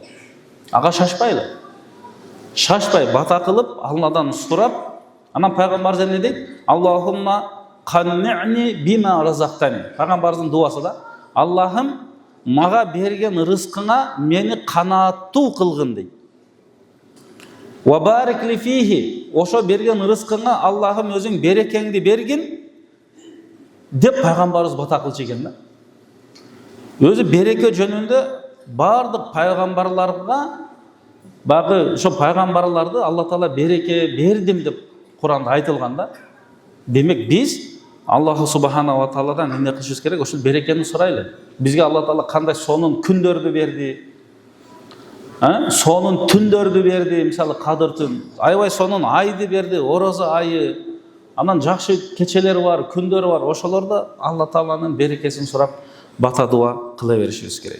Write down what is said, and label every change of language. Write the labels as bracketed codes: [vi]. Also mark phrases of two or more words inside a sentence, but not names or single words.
[ky] Ага шашпайлы. Шашпай бата кылып, Алладан сурап, анан пайгамбарыбыз эмне дейт? [ar] اللهم قنعني بما رزقتني. [ky] Пайгамбарыбыздын дуасы да. Аллахым, мага берген рызкыңа мени канааттуу кылгын дейт. [ar] وبارك لي فيه. [ky] Ошо берген рызкыңа Аллахым өзүң берекеңди бергин деп пайгамбарыбыз бата кылчу экен да. Өзү береке жөнүндө бардык пайгамбарларга багы ошо пайгамбарларды Алла Таала береке бердим деп Кур'анда айтылган да. Демек биз [ar] الله سبحانه وتعالى [ky] эмне кылышыбыз керек? Ошол берекени сурайлы. Бизге Алла Таала кандай сонун күндөрдү берди? Сонун түндөрдү берди, мисалы Кадыр түн. Аябай сонун айды берди, орозо айы. Анан жакшы кечелер бар, күндөр бар. Ошолордо Алла Тааланын берекесин сурап бата дуа кыла беришибиз керек.